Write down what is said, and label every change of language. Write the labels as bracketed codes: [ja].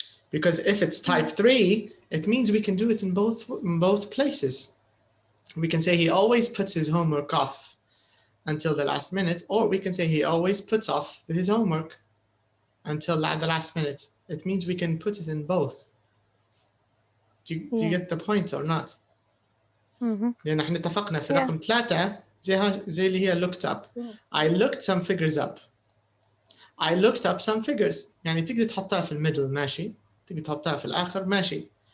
[en] Because if it's type 3, it means we can do it in both places. We can say he always puts his homework off until the last minute, or we can say he always puts off his homework until the last minute. It means we can put it in both. Do you get the point or not? [ar] لأن احنا اتفقنا في رقم 3 زي اللي هي looked up. [en] I looked some figures up. I looked up some figures. [ar] يعني تقدر تحطها في الميدل ماشي، تقدر تحطها في الآخر ماشي.